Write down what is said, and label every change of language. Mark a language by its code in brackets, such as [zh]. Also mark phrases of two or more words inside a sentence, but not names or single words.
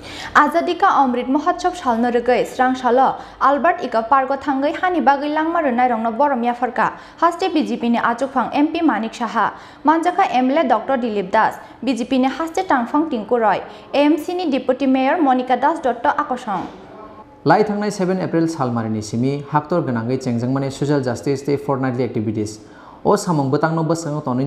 [trp] Azadi ka Amrit Mahotsav salno regai srang salo Albert ika pargo thangai hani bagai langma renai rongno borom yafarka haste BJP ni achukphang MP Manik Saha manjaka MLA Dr Dilip Das BJP ni haste tangphang Tinku Roy AMC ni [en] Deputy Mayor [trp] Monica Das Dotto akosong Lai thangnai 7 April salmarini simi haktor ganangai chengjangmani [en] social justice day fortnightly activities [trp] O samong betang no basang toni